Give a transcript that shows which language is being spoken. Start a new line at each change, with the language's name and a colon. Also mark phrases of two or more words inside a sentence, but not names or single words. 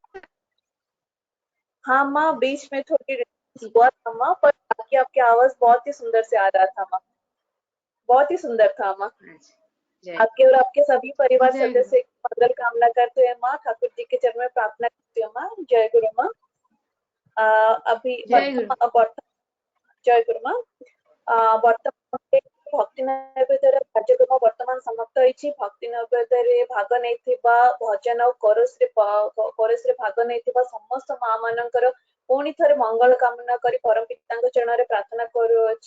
Hindi: हाँ माँ, बीच में थोड़ी हुआ था माँ, पर बाकी आपकी आवाज बहुत ही सुंदर से आ रहा था माँ, बहुत ही सुंदर था माँ। आपके और आपके सभी परिवार सदस्य मंगल कामना करते हैं माँ, ठाकुर जी के चरण में प्रार्थना करते हैं माँ। जय गुरु माँ। अभी जय गुरु माँ।
Odia: ବର୍ତ୍ତମାନ ଭକ୍ତି ନୈବେଦ୍ୟର କାର୍ଯ୍ୟକ୍ରମ ବର୍ତ୍ତମାନ ସମାପ୍ତ ହୋଇଛି। ଭକ୍ତି ନୈବେଦ୍ୟରେ ଭାଗ ନେଇଥିବା ଭଜନ ଓ କୋରସରେ ଭାଗ ନେଇଥିବା ସମସ୍ତ ମା ମାନଙ୍କର ପୁଣି ଥରେ ମଙ୍ଗଳ କାମନା କରି ପରମ ପିତାଙ୍କ ଚରଣରେ ପ୍ରାର୍ଥନା କରୁଅଛି।